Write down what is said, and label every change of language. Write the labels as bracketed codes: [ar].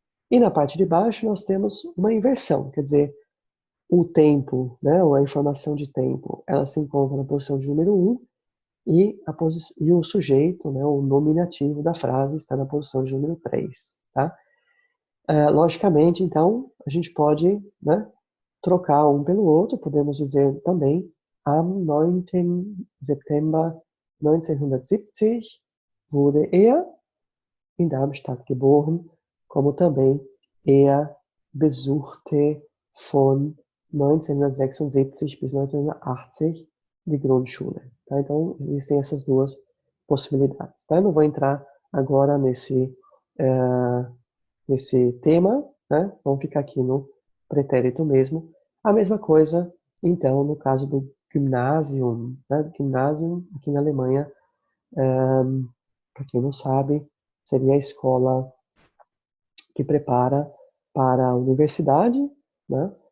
[pt] E na parte de baixo nós temos uma inversão, quer dizer, o tempo, né, ou a informação de tempo, ela se encontra na posição de número 1 e o sujeito, né, o nominativo da frase está na posição de número 3. Tá? Logicamente, então, a gente pode, né, trocar um pelo outro, podemos dizer também [de] am 9. September 1970 wurde er in Darmstadt geboren, [pt] como também [de] er besuchte von 1976 bis 1980 die Grundschule. [pt] Tá? Então, existem essas duas possibilidades. Tá? Eu não vou entrar agora nesse tema, né? Vamos ficar aqui no pretérito mesmo. A mesma coisa, então, no caso do Gymnasium. Né? Gymnasium, aqui na Alemanha, para quem não sabe, seria a escola que prepara para a universidade, né?